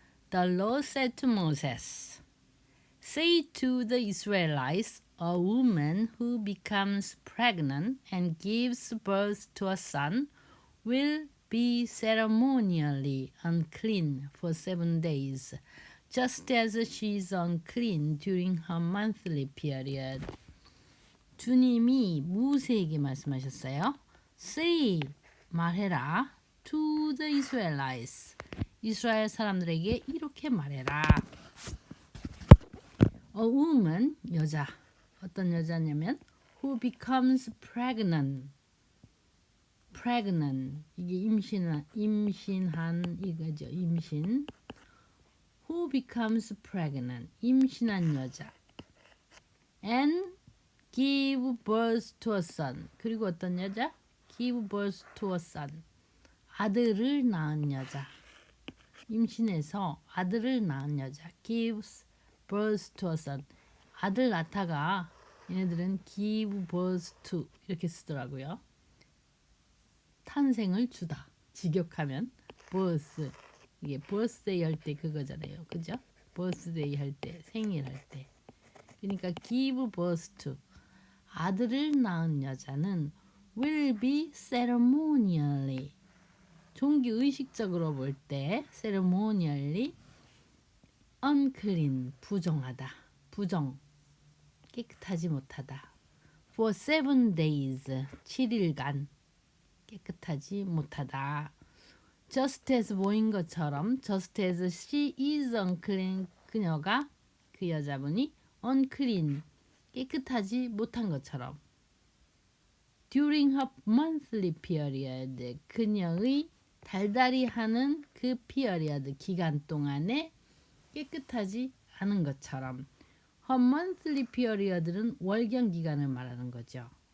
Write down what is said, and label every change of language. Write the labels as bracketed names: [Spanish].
[English] The Lord said to Moses, Say to the Israelites, a woman who becomes pregnant and gives birth to a son will be ceremonially unclean for 7 days, just as she is unclean during her monthly period. [Korean] 주님이 모세에게 말씀하셨어요. [English] Say, [Korean] 말해라. [English] To the Israelites. [Korean] 이스라엘 사람들에게 이렇게 말해라. [English] A woman, [Korean] 여자. 어떤 여자냐면 [English] who becomes pregnant. [Korean] pregnant. 이게 임신한 이거죠. 임신. [English] who becomes pregnant. [Korean] 임신한 여자. [English] and give birth to a son. [Korean] 그리고 어떤 여자? [English] give birth to a son. [Korean] 아들을 낳은 여자. 임신해서 아들을 낳은 여자. [English] gives birth to a son. [Korean] 아들 낳다가 얘네들은 [English] give birth to [Korean] 이렇게 쓰더라고요. 탄생을 주다. 직역하면 birth. 이게 birthday 할 때 그거잖아요. 그죠? birthday 할 때, 생일 할 때. 그러니까 [English] give birth to. [Korean] 아들을 낳은 여자는 [English] will be ceremonially. [Korean] 종기 의식적으로 볼 때 [English] ceremonially unclean. [Korean] 부정하다. 부정. 깨끗하지 못하다. [English] for 7 days. [Korean] 7일간 깨끗하지 못하다. [English] just as [Korean] 뭐인 것처럼 [English] just as she is unclean. [Korean] 그녀가 그 여자분이 unclean. 깨끗하지 못한 것처럼 [English] during her monthly period [Korean] 그녀의 달달이 하는 그 period 기간 동안에 깨끗하지 않은 것처럼 her monthly period는 월경 기간을 말하는 거죠.